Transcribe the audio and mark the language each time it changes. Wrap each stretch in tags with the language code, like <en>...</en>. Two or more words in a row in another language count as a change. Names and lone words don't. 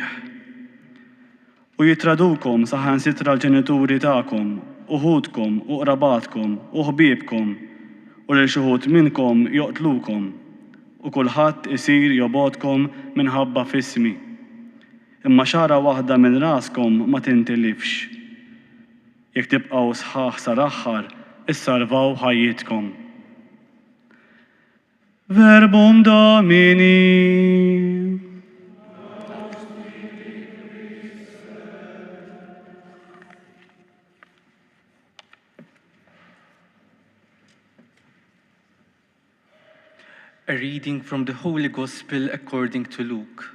<mt>U jitradukom saħansitra l-ġenituri tagħkom, uħudkom u qrabatkom u ħbiebkom u lil xi wħud minnkom joqtlukom u kulħadd isir jobgħodkom minħabba f'ismi. Imma xara waħda minn raskom ma tintilifx. Jekk tibqgħu sħaħ sar-aħħar, issalvaw ħajjitkom.</mt> <la>Verbum Domini.</la> <en>A reading from the Holy Gospel according to Luke.</en>